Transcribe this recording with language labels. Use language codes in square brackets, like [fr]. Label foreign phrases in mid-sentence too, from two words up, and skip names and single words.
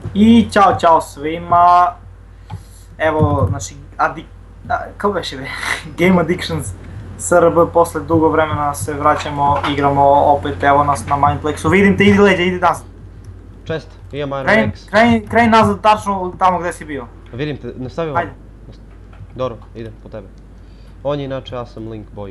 [sr] I ćao svima. Evo, znači, kako beše be? Game Addictions SRB, posle dugo vremena se vraćamo, igramo opet, evo nas na Mindplexu. Vidim te, idi leđa, idi nazad. Čest, imam Iron X. Kreni nazad, tačno tamo gdje si bio. Vidim te, nastavi ovo. Ajde. Dobro, idem po tebe. On je inače, ja sam Link Boy.